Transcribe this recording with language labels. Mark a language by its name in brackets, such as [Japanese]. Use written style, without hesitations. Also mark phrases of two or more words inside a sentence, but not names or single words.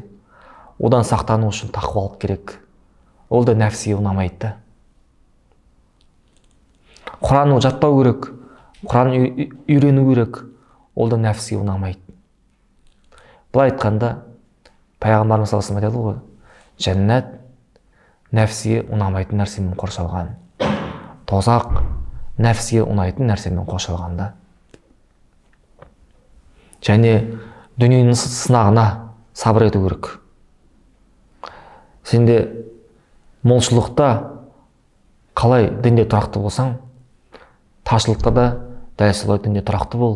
[Kazakh] Одан сақтану үшін тақуалық керек. Ол да нәпсіге ұнамайды. Құранды жаттау керек, Құран үйрену керек. Ол да нәпсіге ұнамайды. Бұлай айтқанда, Пайғамбарымыз [Arabic] صلى الله عليه وسلم [Kazakh] айтады ғой, жәннат нәпсіге ұнамайтын нәрсемен қоршалған. Тозақ нәпсіге ұнайтын нәрсемен қоршалғанда. Және дүниенің сынағына сабыр ету керек. Сенде молшылықта қалай дінде тұрақты болсаң, таршылықта да дәл солай дінде тұрақты бол.